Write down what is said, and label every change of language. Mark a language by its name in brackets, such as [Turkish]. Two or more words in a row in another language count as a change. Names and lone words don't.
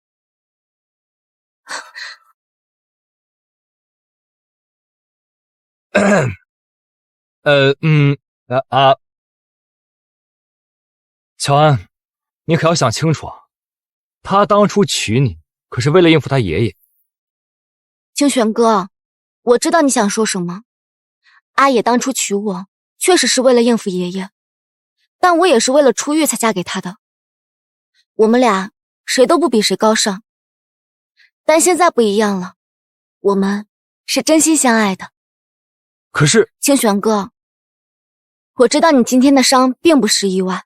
[Chinese] 喬安，你可要想清楚啊，他當初娶你，可是為了應付他爺爺。清玄哥，我知道你想說什麼。阿野當初娶我，確實是為了應付爺爺，但我也是為了出獄才嫁給他的。我們倆誰都不比誰高尚，但現在不一樣了，我們是真心相愛的。可是，清玄哥，我知道你今天的傷並不是意外。